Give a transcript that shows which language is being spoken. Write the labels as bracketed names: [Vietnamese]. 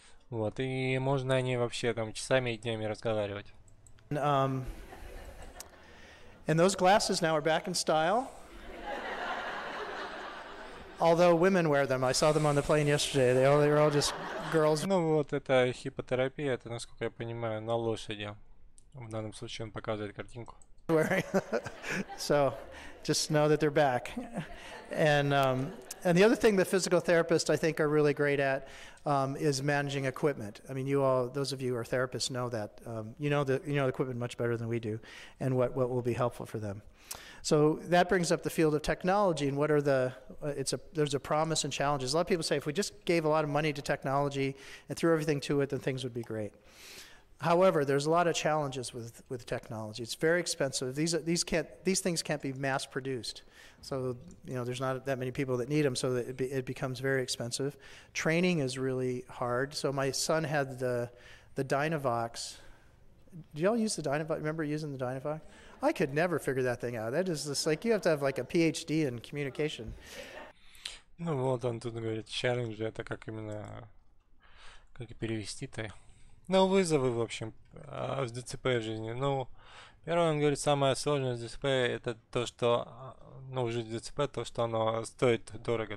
[Russian] Вот, и можно о ней вообще там часами и днями разговаривать. [English] And those glasses now are back in style. Although women wear them. I saw them on the plane yesterday. They were all just girls. Ну вот, это хипотерапия, это, насколько я понимаю, на лошади. В данном случае он показывает картинку. So, just know that they're back. And the other thing that physical therapists, I think, are really great at is managing equipment. I mean, you all, those of you who are therapists, know that. You know the equipment much better than we do, and what will be helpful for them. So that brings up the field of technology, and what are there's a promise and challenges. A lot of people say if we just gave a lot of money to technology and threw everything to it, then things would be great. However, there's a lot of challenges with technology. It's very expensive. These things can't be mass produced. So there's not that many people that need them, so that it becomes very expensive. Training is really hard. So my son had the Dynavox. Do y'all use the Dynavox? Remember using the Dynavox? I could never figure that thing out. That is just like you have to have like a PhD in communication. [Russian] Ну вот он тут говорит, челлендж это как именно, как перевести-то. Ну, вызовы, в общем, в ДЦП в жизни. Ну, первое, он говорит, самое сложное в ДЦП это то, что, в жизни ДЦП, то, что оно стоит дорого.